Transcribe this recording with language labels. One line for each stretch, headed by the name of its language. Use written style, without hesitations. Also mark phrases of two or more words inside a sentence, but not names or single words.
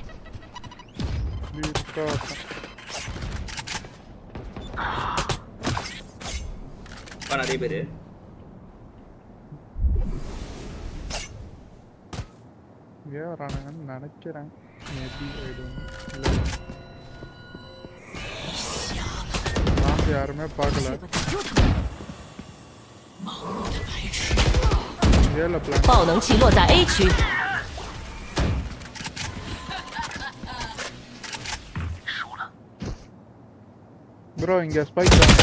Tamil: நிறைய பேரு வரானுங்கன்னு நினைக்கிறேன். மேபி யாருமே பார்க்கல.
Chinese: 爆能器落在 A 区。
Tamil: ப்ரோ இங்க ஸ்பைக்